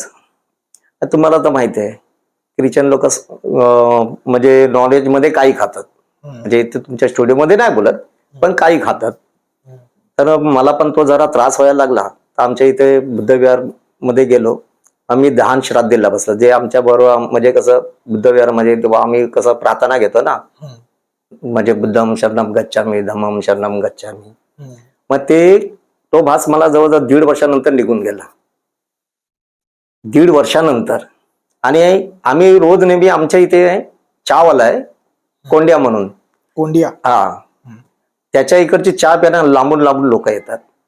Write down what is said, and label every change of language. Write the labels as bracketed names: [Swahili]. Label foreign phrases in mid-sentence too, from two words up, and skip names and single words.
[Marathi] तुम्हाला तर माहिती आहे ख्रिश्चन लोक म्हणजे नॉलेज मध्ये काही खातात, म्हणजे इथे तुमच्या स्टुडिओमध्ये नाही बोलत, पण काही खातात. तर मला पण तो जरा त्रास व्हायला लागला. तर आमच्या इथे बुद्धविहार मध्ये गेलो. आम्ही दहान श्राद्धीला बसलो, जे आमच्या बरोबर म्हणजे कसं बुद्धविहार म्हणजे तेव्हा आम्ही कसं प्रार्थना घेतो ना, म्हणजे [Pali] बुद्धम शरणम गच्छामी, धम्मम शरणम गच्छामी. [Marathi] मग तो भास मला जवळजवळ 1.5 वर्षानंतर निघून गेला. 1.5 वर्षानंतर. आणि आम्ही रोज नेहमी आमच्या इथे चहावाला आहे कोंड्या म्हणून, कोंडिया. हा, त्याच्या इकडची चहा प्यायला लांबून लांबून लोक येतात.